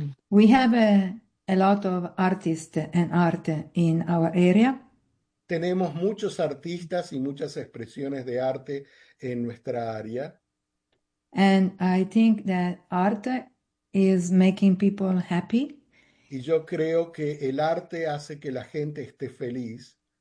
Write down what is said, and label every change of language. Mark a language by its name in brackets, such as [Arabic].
[English] We have a lot of artists and art in our area. [Spanish] Tenemos muchos artistas y muchas expresiones de arte en nuestra área. [English] And I think that art is making people happy [Spanish] Y yo creo que el arte hace que la gente esté feliz.